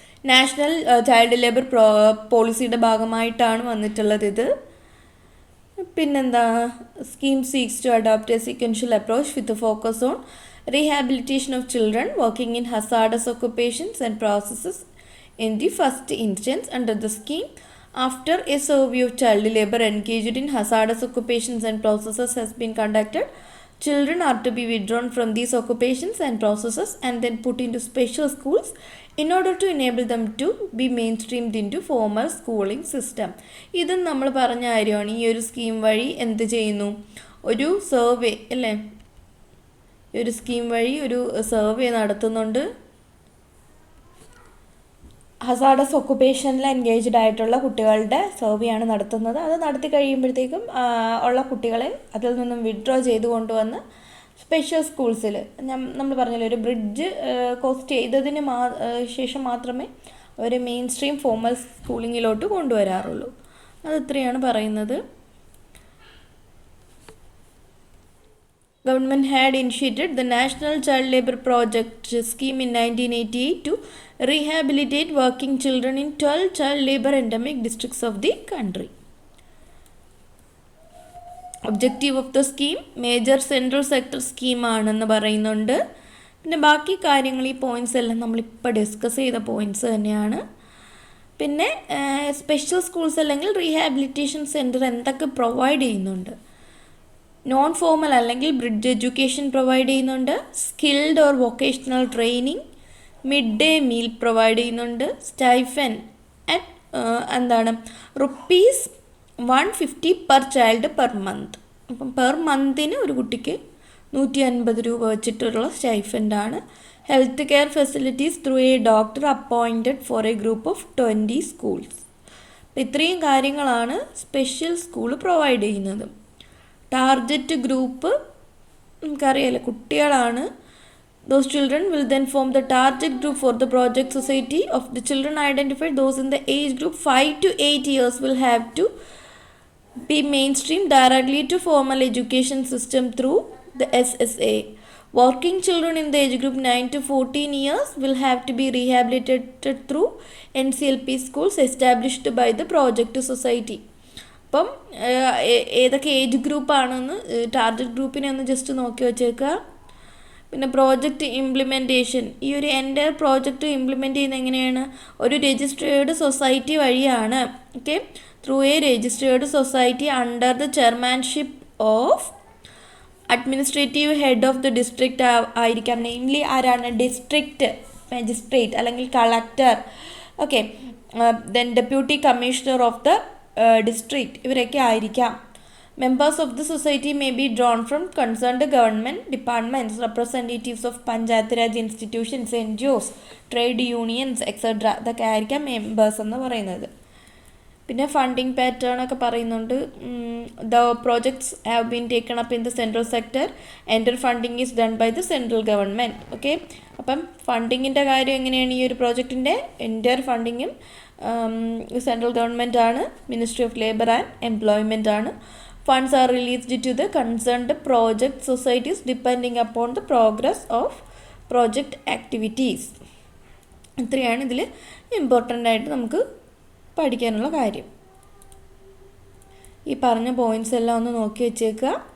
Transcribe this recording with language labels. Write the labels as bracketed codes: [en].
[ml] National child labour പോളിസിയുടെ ഭാഗമായിട്ടാണ് വന്നിട്ടുള്ളത് ഇത്. [en] പിന്നെന്താ, scheme seeks to adopt a sequential approach with focus on rehabilitation of children working in hazardous occupations and processes in the first instance. Under the scheme, after a survey of child labor engaged in hazardous occupations and processes has been conducted, children are to be withdrawn from these occupations and processes and then put into special schools in order to enable them to be mainstreamed into formal schooling system. [ml] ഇതും നമ്മൾ പറഞ്ഞ കാര്യമാണ്. ഈ ഒരു scheme വഴി എന്ത് ചെയ്യുന്നു, ഒരു സർവേ അല്ലേ, ഈ ഒരു സ്കീം വഴി ഒരു സർവേ നടത്തുന്നുണ്ട്. ഹസാർഡസ് ഒക്കുപ്പേഷനിൽ എൻഗേജ്ഡ് ആയിട്ടുള്ള കുട്ടികളുടെ സർവേയാണ് നടത്തുന്നത്. അത് നടത്തി കഴിയുമ്പോഴത്തേക്കും ഉള്ള കുട്ടികളെ അതിൽ നിന്നും വിഡ്രോ ചെയ്ത് കൊണ്ടുവന്ന് സ്പെഷ്യൽ സ്കൂൾസിൽ, നമ്മൾ പറഞ്ഞല്ലോ, ഒരു ബ്രിഡ്ജ് കോസ്റ്റ് ചെയ്തതിന് ശേഷം മാത്രമേ അവർ മെയിൻ സ്ട്രീം ഫോർമൽ സ്കൂളിങ്ങിലോട്ട് കൊണ്ടുവരാറുള്ളൂ. അത് ഇത്രയാണ് പറയുന്നത്. [en] Government had initiated the National Child Labour Project scheme in 1988 to rehabilitate working children in 12 child labour endemic districts of the country. Objective of the scheme, major central sector scheme [ml] ആണെന്ന് പറയുന്നുണ്ട്. പിന്നെ ബാക്കി കാര്യങ്ങൾ, ഈ points എല്ലാം നമ്മളിപ്പോൾ discuss ചെയ്ത points തന്നെയാണ്. പിന്നെ സ്പെഷ്യൽ സ്കൂൾസ് അല്ലെങ്കിൽ റീഹാബിലിറ്റേഷൻ സെൻറ്റർ എന്തൊക്കെ പ്രൊവൈഡ് ചെയ്യുന്നുണ്ട്, നോൺ ഫോമൽ അല്ലെങ്കിൽ ബ്രിഡ്ജ് എഡ്യൂക്കേഷൻ പ്രൊവൈഡ് ചെയ്യുന്നുണ്ട്. Skilled or vocational training, mid day meal provide ചെയ്യുന്നുണ്ട്. [en] Stipend at എന്താണ് ₹150 per child per month. [ml] അപ്പം പെർ മന്തിന് ഒരു കുട്ടിക്ക് 150 രൂപ വെച്ചിട്ടുള്ള സ്റ്റൈഫൻ്റാണ്. [en] Health care facilities through a doctor appointed for a group of 20 schools. [ml] അപ്പം ഇത്രയും കാര്യങ്ങളാണ് സ്പെഷ്യൽ സ്കൂൾ പ്രൊവൈഡ് ചെയ്യുന്നത്. ടാർഗറ്റ് ഗ്രൂപ്പ് നമുക്കറിയാലോ, കുട്ടികളാണ്. [en] Those children will then form the target group for the project society. Of the children identified, those in the age group 5 to 8 years will have to be mainstreamed directly to formal education system through the SSA. Working children in the age group 9 to 14 years will have to be rehabilitated through NCLP schools established by the project society. [ml] അപ്പം ഏതൊക്കെ age ഗ്രൂപ്പാണെന്ന് target ഗ്രൂപ്പിനെ ഒന്ന് just നോക്കി വച്ചേക്കുക. പിന്നെ project implementation, ഈ ഒരു എൻ്റെ project implement ചെയ്യുന്നത് എങ്ങനെയാണ്? ഒരു രജിസ്ട്രേർഡ് സൊസൈറ്റി വഴിയാണ്. [en] Okay, through a registered society under the chairmanship of administrative head of the district ആയിരിക്കാം. Namely ആരാണ്? District magistrate അല്ലെങ്കിൽ collector. Okay, then deputy commissioner of the district, [ml] ഇവരൊക്കെ ആയിരിക്കാം. [en] Members of the society may be drawn from concerned government departments, representatives of Panchayat Raj institutions, NGOs, trade unions, etc. [ml] ഇതൊക്കെ ആയിരിക്കാം members എന്ന് പറയുന്നത്. പിന്നെ funding pattern ഒക്കെ പറയുന്നുണ്ട്. [en] The projects have been taken up in the central sector. Entire funding is done by the central government. [ml] Okay, അപ്പം ഫണ്ടിങ്ങിൻ്റെ കാര്യം എങ്ങനെയാണ്? ഈ ഒരു പ്രോജക്റ്റിൻ്റെ എൻ്റർ ഫണ്ടിങ്ങും സെൻട്രൽ ഗവൺമെൻറ് ആണ്. Ministry of labour and employment ആണ്. [en] Funds are released to the concerned project societies depending upon the progress of project activities. [ml] ഇത്രയാണ് ഇതിൽ important ആയിട്ട് നമുക്ക് പഠിക്കാനുള്ള കാര്യം. ഈ പറഞ്ഞ പോയിൻറ്റ്സ് എല്ലാം ഒന്ന് നോക്കി വെച്ചേക്കുക.